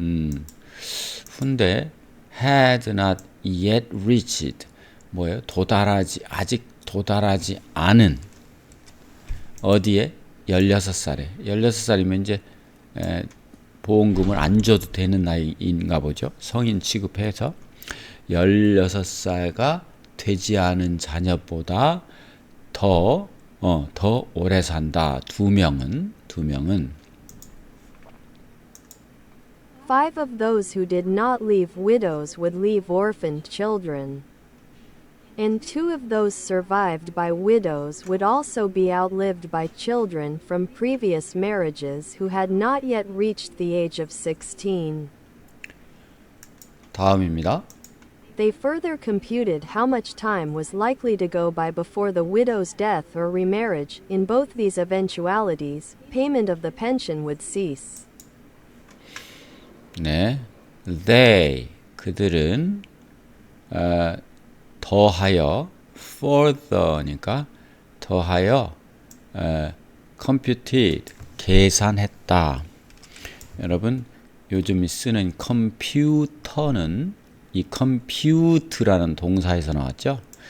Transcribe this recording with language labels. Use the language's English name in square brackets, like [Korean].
[English] who인데 had not yet reached 뭐예요? [Korean] 아직 도달하지 않은 어디에? 16살에 16살이면 이제 보험금을 안 줘도 되는 나이인가 보죠. 성인 취급해서 16살가 되지 않은 자녀보다 더 오래 산다. 2명은 [English] 5 of those who did not leave widows would leave orphaned children. And 2 of those survived by widows would also be outlived by children from previous marriages who had not yet reached the age of 16. [Korean] 다음입니다. [English] They further computed how much time was likely to go by before the widow's death or remarriage. In both these eventualities, payment of the pension would cease. [Korean] 네, they 그들은 더하여 further니까 더하여 computed 계산했다. 여러분 요즘 쓰는 컴퓨터는 이 compute라는 동사에서 나왔죠.